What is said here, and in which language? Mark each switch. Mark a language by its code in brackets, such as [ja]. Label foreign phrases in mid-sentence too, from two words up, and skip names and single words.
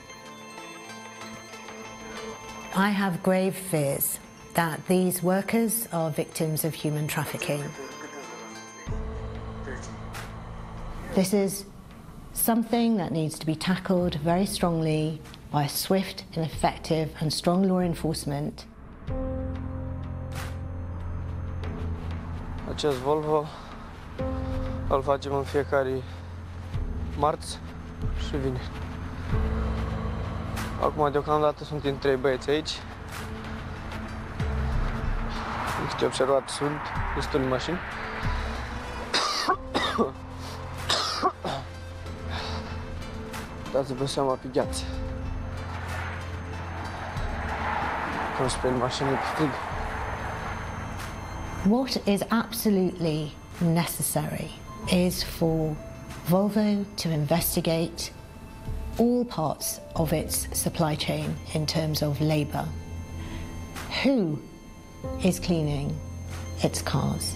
[en] I have grave fears that these workers are victims of human trafficking. This is something that needs to be tackled very strongly by swift and effective and strong law enforcement. [ro] Acest Volvo îl facem în fiecare marți și vineri. Acum, deocamdată, suntem 3 băieți aici. Cum puteți observa, sunt destule mașini. Dați-vă seama pe gheață. Cum spre mașină pe frig. [en] What is absolutely necessary is for Volvo to investigate all parts of its supply chain in terms of labour. Who is cleaning its cars?